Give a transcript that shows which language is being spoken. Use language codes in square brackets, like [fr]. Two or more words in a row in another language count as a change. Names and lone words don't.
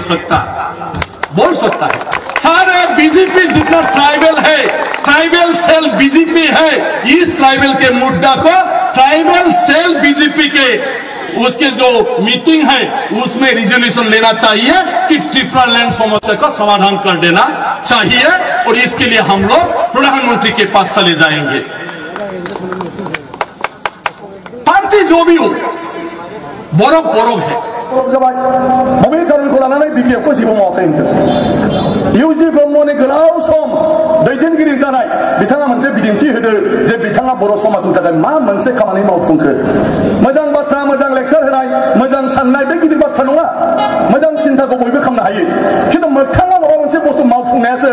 [hi] सकता बोल सकता है सारे बीजेपी जितना ट्राइबल है [en] tribal cell [hi] बीजेपी है इस ट्राइबल के मुद्दा को [en] tribal cell [hi] बीजेपी के उसके जो मीटिंग है उसमें रिजोल्यूशन लेना चाहिए कि त्रिपुरा लैंड समस्या का समाधान कर देना चाहिए और इसके लिए हम लोग प्रधानमंत्री के पास चले जाएंगे पार्टी जो भी हो बरफ बरफ है [brx] बबे कारणखौ लानानै BPF खौ जेबो मावाखै इउजि ब्रह्मनि गोलाव सम दैदेनगिरि जानाय बिथाङा मोनसे बिदिन्थि होदो जे बिथाङा बर' समाजनि थाखाय मा मोनसे खामानि मावफुंखो मोजां बाथ्रा मोजां लेक्चार होनाय मोजां साननाय बे गिदिर बाथ्रा नङा मोजां सिन्ताखौ बयबो खालामनो हायो खिन्थु मोगथाङाव माबा मोनसे बुस्थु मावफुंनायासो